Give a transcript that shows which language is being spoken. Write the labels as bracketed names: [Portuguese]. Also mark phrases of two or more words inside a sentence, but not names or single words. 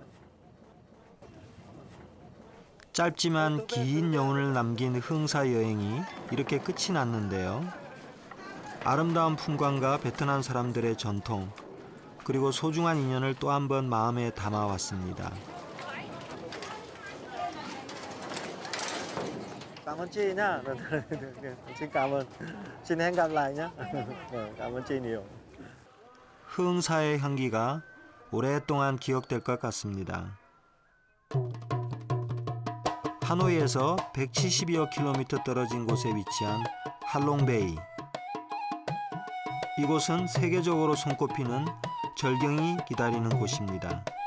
[Korean] 짧지만 긴 여운을 남긴 흥사 여행이 이렇게 끝이 났는데요. 아름다운 풍광과 베트남 사람들의 전통, 그리고 소중한 인연을 또 한 번 마음에 담아왔습니다. [Vietnamese] Cảm ơn chị nhá. Xin cảm ơn. Xin hẹn gặp lại nhá. Cảm ơn chị nhiều. [Korean] 흥사의 향기가 오랫동안 기억될 것 같습니다. 하노이에서 170여 킬로미터 떨어진 곳에 위치한 할롱베이. 이곳은 세계적으로 손꼽히는 절경이 기다리는 곳입니다.